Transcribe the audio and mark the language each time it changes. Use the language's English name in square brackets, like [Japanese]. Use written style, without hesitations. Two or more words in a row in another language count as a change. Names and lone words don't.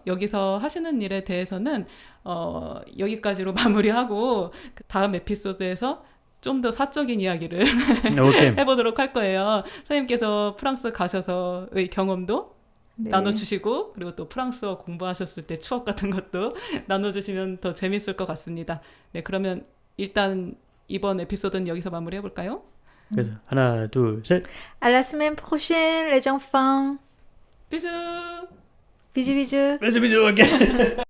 [Korean] 여기서 하시는 일에 대해서는 여기까지로 마무리하고 다음 에피소드에서 좀 더 사적인 이야기를 해보도록 할 거예요. 선생님께서 프랑스 가셔서의 경험도 나눠주시고 그리고 또 프랑스어 공부하셨을 때 추억 같은 것도 나눠주시면 더 재밌을 것 같습니다. 네, 그러면 일단 이번 에피소드는 여기서 마무리해볼까요? 그래서 하나, 둘, 셋. [French] À la semaine prochaine, les enfants. [Korean] 비즈. [French] Bisous, bisous. [Korean] 비주.